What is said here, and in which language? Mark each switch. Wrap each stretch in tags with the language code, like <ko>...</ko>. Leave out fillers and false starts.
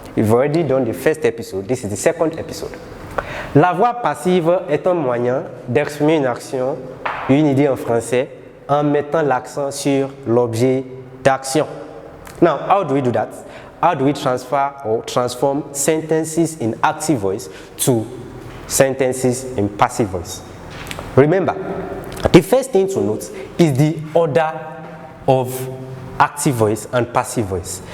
<en>We've already done the first episode. This is the second episode.</en> <fr>La voix passive est un moyen d'exprimer une action, une idée en français, en mettant l'accent sur l'objet d'action.</fr> <en>Now, how do we do that? How do we transform sentences in active voice to sentences in passive voice? Remember, the first thing to note is the order of active voice and passive voice.</en>